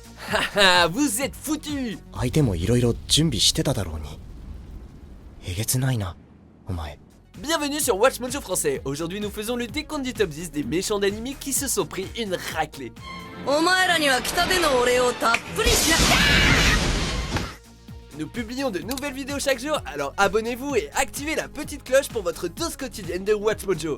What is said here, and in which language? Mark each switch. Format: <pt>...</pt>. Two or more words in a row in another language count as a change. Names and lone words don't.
<fr>Haha, vous êtes foutus.</fr> <ja>相手もいろいろ準備してただろうに。えげつないな、お前。</ja> <fr>Bienvenue sur Watch Mojo Français. Aujourd'hui nous faisons le décompte du top 10 des méchants d'anime qui se sont pris une raclée. Nous publions de nouvelles vidéos chaque jour, alors abonnez-vous et activez la petite cloche pour votre dose quotidienne de Watch Mojo.</fr>